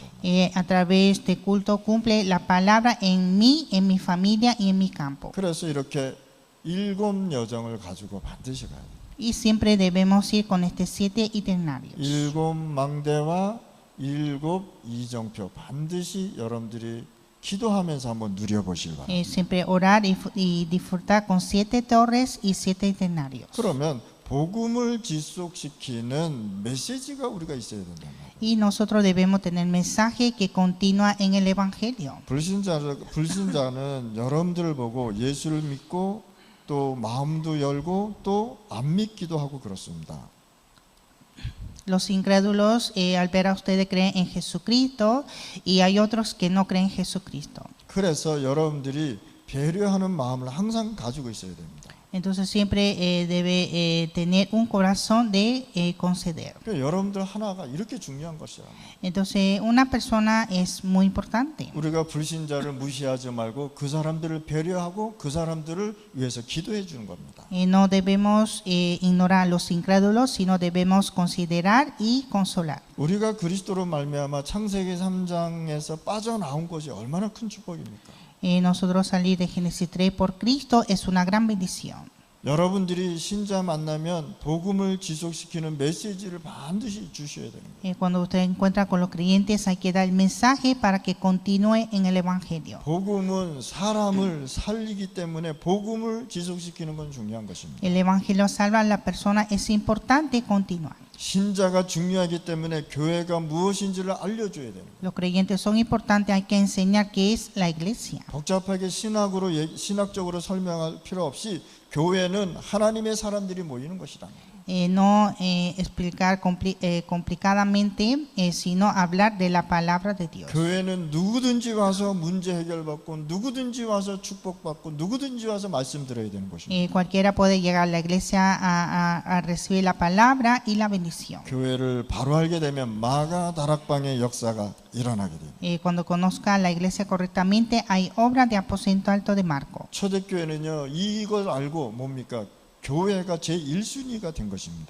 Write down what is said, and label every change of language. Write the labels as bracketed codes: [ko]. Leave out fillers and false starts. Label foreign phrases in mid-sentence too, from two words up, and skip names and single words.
[es] A través de culto cumple la palabra en mí, en mi familia y en mi campo. [ko] 그래서 이렇게 7 여정을 가지고 반드시 가야 돼요. [es] Y siempre debemos ir con este 7 itinerarios. [ko] 7 망대와 7 이정표 반드시 여러분들이 기도하면서 한번 누려보실 바랍니다. [es] Siempre orar y disfrutar con 7 torres y 7 itinerarios. [ko] 그러면 복음을 지속시키는 메시지가 우리가 있어야 된단 말이에요. [es] Y nosotros debemos tener mensaje que continúa en el evangelio. [ko] 불신자는 여러분들을 보고 예수를 믿고 또 마음도 열고 또 안 믿기도 하고 그렇습니다. [es] Los incrédulos al ver a ustedes creen en Jesucristo y hay otros que no creen en Jesucristo. [ko] 그래서 여러분들이 배려하는 마음을 항상 가지고 있어야 됩니다. [es] Entonces siempre debe tener un corazón de conceder. [ko] 그러니까 여러분들 하나가 이렇게 중요한 것이야. [es] Entonces una persona es muy importante. [ko] 우리가 불신자를 무시하지 말고 그 사람들을 배려하고 그 사람들을 위해서 기도해 주는 겁니다. [es] No debemos ignorar a los incrédulos, sino debemos considerar y consolar. [ko] 우리가 그리스도로 말미암아 창세기 3장에서 빠져나온 것이 얼마나 큰 축복입니까? [es] Nosotros salir de Génesis 3 por Cristo es una gran bendición. [ko] 여러분들이 신자 만나면 복음을 지속시키는 메시지를 반드시 주셔야 됩니다. [es] Cuando usted encuentra con los creyentes hay que dar el mensaje para que continúe en el evangelio. [ko] 복음은 사람을 살리기 때문에 복음을 지속시키는 건 중요한 것입니다. [es] El evangelio salva a la persona, es importante continuar. [ko] 신자가 중요하기 때문에 교회가 무엇인지를 알려줘야 됩니다. [es] Los creyentes son importantes, hay que enseñar qué es la iglesia. [ko] 복잡하게 신학적으로 설명할 필요 없이 교회는 하나님의 사람들이 모이는 것이다. [es] no explicar complicadamente, sino hablar de la palabra de Dios. [ko] 교회는 누구든지 와서 문제 해결받고 누구든지 와서 축복받고 누구든지 와서 말씀 들어야 되는 것입니다. [es] Cualquiera puede llegar a la iglesia a recibir la palabra y la bendición. [ko] 교회를 바로 알게 되면 마가 다락방의 역사가 일어나게 됩니다. [es] Cuando conozca la iglesia correctamente, hay obras de aposento alto de Marco. [ko] 초대교회는요, 이걸 알고 뭡니까? 교회가 제1순위가 된 것입니다.